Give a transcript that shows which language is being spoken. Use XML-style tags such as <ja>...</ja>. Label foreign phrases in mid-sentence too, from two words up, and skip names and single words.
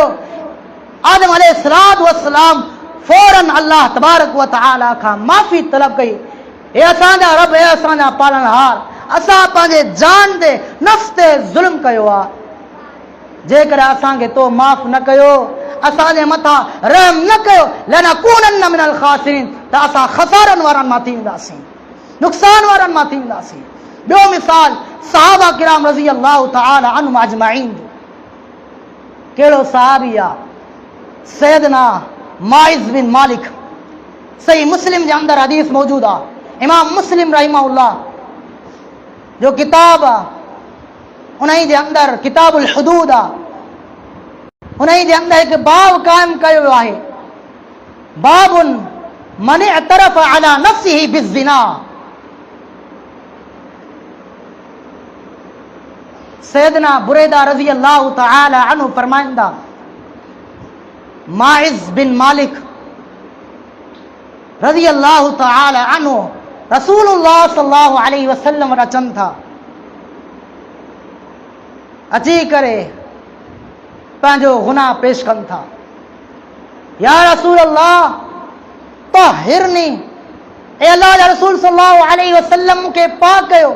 <sd>आदम</sd> <ar>عليه الصلاة والسلام</ar> <sd>फौरन</sd> <ar>الله تبارك وتعالى</ar> <sd>खां माफ़ी तलब कई, हे असांजा रब, हे असांजा पालनहार, असां पंहिंजे जान ते नफ़्स ते ज़ुल्म कयो आहे, जेकर असांखे तो माफ़ न कयो, असांजे मथां रहम न कयो,</sd> <ar>لنكونن من الخاسرين,</ar> <sd>त असां ख़सारनि वारनि मां थी वेंदासीं, नुक़सान वारनि मां थी वेंदासीं। ॿियो मिसाल सहाबा किराम</sd> <ar>رضي الله تعالى عنهم أجمعين,</ar> <sd>कहिड़ो सहाबी आहे? सैयदना माइज़ बिन मालिक। सही मुस्लिम जे अंदरि हदीस मौजूद आहे, इमाम मुस्लिम रहिमहुल्लाह जो किताब आहे उन्हीं जे अंदरि किताबुल हुदूद आहे, उन्हीं जे अंदरि हिकु बाब क़ाइम कयो वियो आहे,</sd> <ar>باب من اعترف على نفسه بالزنا.</ar> <sd>सैयदना बुरैदा</sd> <ar>رضي الله تعالى عنه</ar> <sd>फरमाइंदा, माइज़ बिन मालिक</sd> <ar>رضي الله تعالى عنه رسول الله صلى الله عليه وسلم</ar> <sd>वटि अचनि था, अची करे पंहिंजो गुनाह पेश कनि था,</sd> <ar>يا رسول الله طهرني,</ar> <sd>ए अल्लाह जा रसूल</sd> <ar>صلى الله عليه وسلم</ar> <sd>मूंखे पाक कयो।</sd>